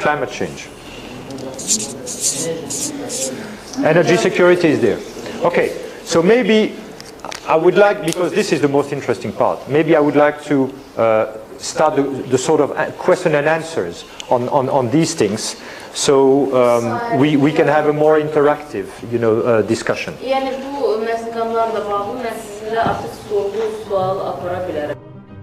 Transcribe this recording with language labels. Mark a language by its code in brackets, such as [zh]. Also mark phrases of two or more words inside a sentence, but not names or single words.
[en] Energy security is there. Okay, so maybe I would like, because this is the most interesting part, maybe I would like to start the sort of question and answers on these things, so we can have a more interactive, discussion. [az] Yəni bu məsələlərlə bağlı mən sizinlə artıq sual apara bilərəm.